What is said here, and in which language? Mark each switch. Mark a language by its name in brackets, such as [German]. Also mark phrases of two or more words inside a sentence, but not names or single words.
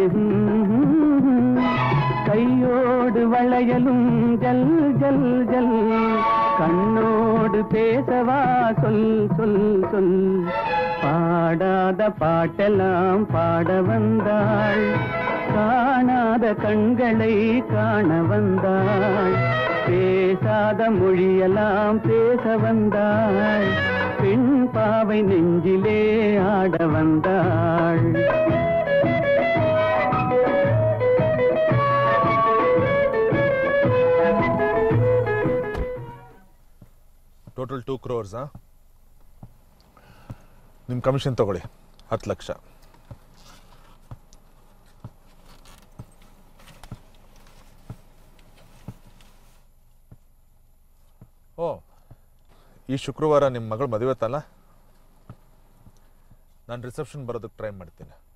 [Tamil] கையோடு வளையலும் ஜல் ஜல் ஜல், கண்ணோடு பேசவா சொல் சொல் சொல், பாடாத பாட்டெல்லாம் பாட வந்தாள், காணாத கண்களை காண வந்தாள், பேசாத மொழியெல்லாம் பேச வந்தாள், பெண் பாவை நெஞ்சிலே ஆட வந்தாள். [Kannada] ಟೋಟಲ್ 2 crores. ನಿಮ್ಮ ಕಮಿಷನ್ ತಗೊಳ್ಳಿ 10 ಲಕ್ಷ. ಓ, ಈ ಶುಕ್ರವಾರ ನಿಮ್ಮ ಮಗಳು ಮದುವೆ ತಲ್ಲ, ನಾನು ರಿಸೆಪ್ಷನ್ ಬರೋದಕ್ಕೆ ಟ್ರೈ ಮಾಡ್ತೀನಿ.